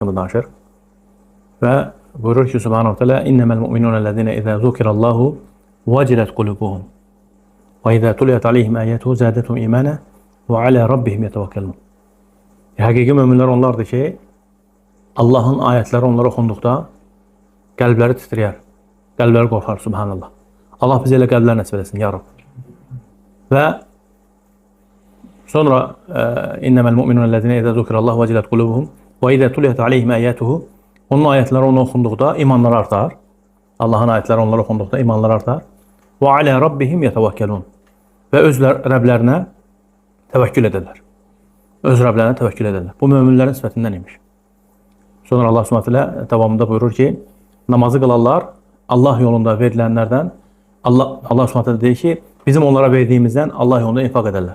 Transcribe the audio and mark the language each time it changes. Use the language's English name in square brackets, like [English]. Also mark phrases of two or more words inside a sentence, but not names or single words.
[Azerbaijani] danışır. Və buyurur ki, [Arabic] سبحانه تعالى إنما المؤمنون الذين إذا ذكر الله وجلت قلوبهم وإذا تليت عليهم آياته زادتهم إيمانا وعلى ربهم يتوكلون. [Azerbaijani] Həqiqi möminlər onlardır ki, Allahın ayətləri onlara oxunduqda qəlbləri titrəyər, qəlbləri qorxar, subhanallah. Allah bizə elə qəlblər nəsib eləsin, [Arabic] يا رب. [Azerbaijani] Və sonra [Arabic] إنما المؤمنون الذين إذا ذكر الله وجلت قلوبهم وإذا تليت عليهم آياته. [Azerbaijani] Onun ayətləri ona oxunduqda imanları artar. Allahın ayətləri onlara oxunduqda imanları artar. [Arabic] وعلى ربهم يتوكلون. [Azerbaijani] Və öz Rəblərinə təvəkkül edərlər. Öz Rəblərinə təvəkkül edərlər. Bu möminlərin sifətindən imiş. Sonra Allah Subhanahu davamında buyurur ki, namazı qılarlar, Allah yolunda verilənlərdən, Allah Subhanahu deyir ki, bizim onlara verdiyimizdən Allah yolunda infaq edərlər.